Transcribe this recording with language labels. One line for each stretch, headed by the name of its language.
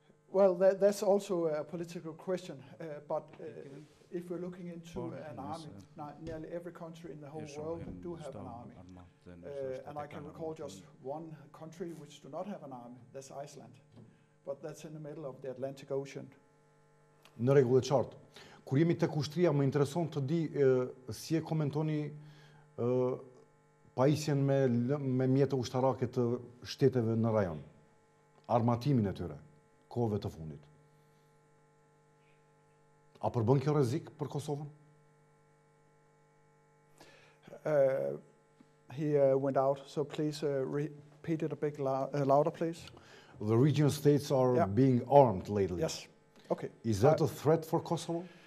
English: Well, that's also a political question, but if we're looking into an army, nearly every country in the whole world do have an army. And I can recall just one country which do not have an army, that's Iceland. But that's in the middle of the Atlantic Ocean.
Albanian: Në rregull, e qartë. Kur jemi tek ushtria, më intereson të di si e komentoni pajisjen me mjete ushtarake të shteteve në rajon, armatimin e tyre, kohëve të fundit. A përbën kjo rrezik për Kosovën?
English: He went out, so please repeat it a bit louder, please. The regional states are being armed lately. Yes. Okay. Is that a threat for Kosovo?